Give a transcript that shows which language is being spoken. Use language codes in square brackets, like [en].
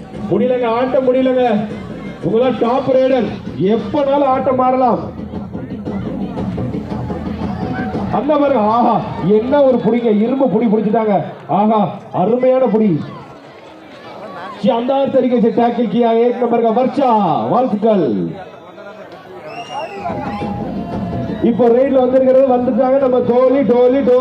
[ta] முடியலங்க, ஆட்டம் முடியலங்க. உங்களா டாப் ரைடர், எப்பனாலும் ஆட்டம் மாறலாம். அந்த பாருங்க, ஆஹா என்ன ஒரு புடிங்க, இரும்பு புடி புடிச்சிட்டாங்க. ஆஹா அருமையான புடி. [hi] शानदार तरीके से टैकल किया 1 नंबर का वर्षा, [ta] வாழ்த்துக்கள். இப்போ ரைட்ல வந்துட்டாங்க நம்ம டோலி டெல்லி